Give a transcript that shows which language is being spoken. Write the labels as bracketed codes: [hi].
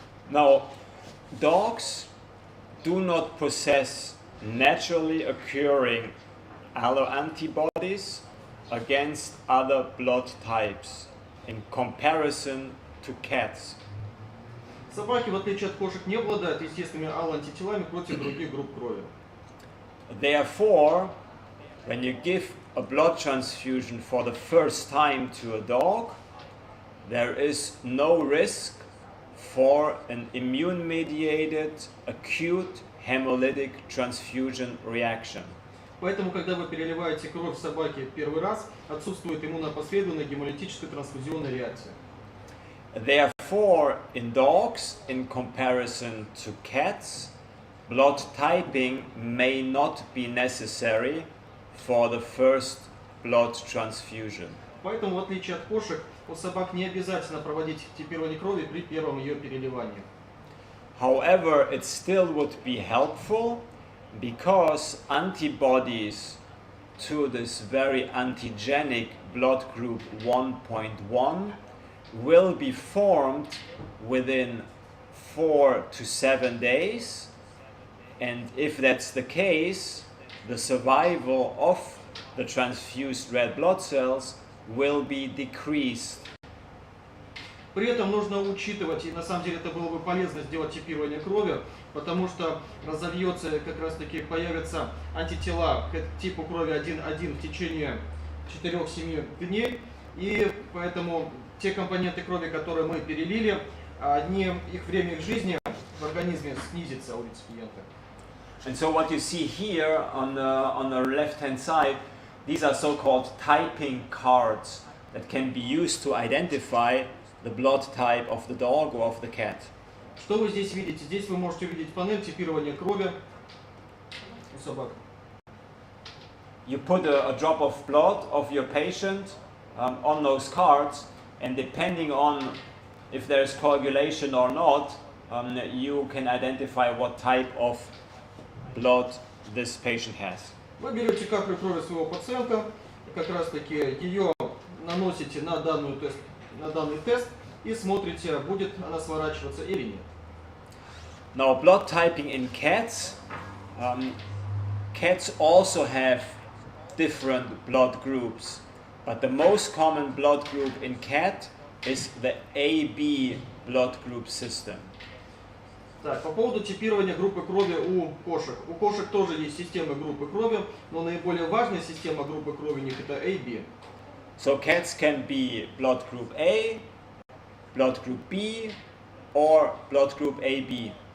[en] Now, dogs do not possess naturally occurring alloantibodies against other blood types in comparison to cats. [ru] Собаки, в отличие от кошек, не обладают естественными аллоантителами против других групп крови. [en] Therefore, when you give a blood transfusion for the first time to a dog, there is no risk for an immune-mediated acute hemolytic transfusion reaction. [ru] Поэтому, когда вы переливаете кровь собаке первый раз, отсутствует иммунопоследовательная гемолитическая трансфузионная реакция. [en] Therefore, in dogs, in comparison to cats, blood typing may not be necessary for the first blood transfusion. [ru] Поэтому, в отличие от кошек, у собак не обязательно проводить типирование крови при первом ее переливании. [en] However, it still would be helpful because antibodies to this very antigenic blood group 1.1 will be formed within 4 to 7 days, and if that's the case, the survival of the transfused red blood cells will be decreased. [ru] При этом нужно учитывать, и на самом деле это было бы полезно сделать типирование крови, потому что разовьется, как раз таки появятся антитела к типу крови 1.1 в течение 4-7 дней, и поэтому те компоненты крови, которые мы перелили, их время их жизни в организме снизится у реципиента. [en] And so what you see here on the left-hand side, these are so-called typing cards that can be used to identify the blood type of the dog or of the cat. [ru] Что вы здесь видите? Здесь вы можете увидеть панель типирования крови у собак. [en] You put a drop of blood of your patient on those cards, and depending on if there's coagulation or not, you can identify what type of blood this patient has. [ru] Вы берете каплю крови своего пациента, и как раз таки ее наносите на данный тест и смотрите, будет она сворачиваться или нет. [en] Now, blood typing in cats, cats also have different blood groups, but the most common blood group in cat is the AB blood group system. [ru] Так, по поводу типирования группы крови у кошек. У кошек тоже есть система группы крови, но наиболее важная система группы крови у них это AB. [en] So cats can be blood group A, blood group B, or blood group AB.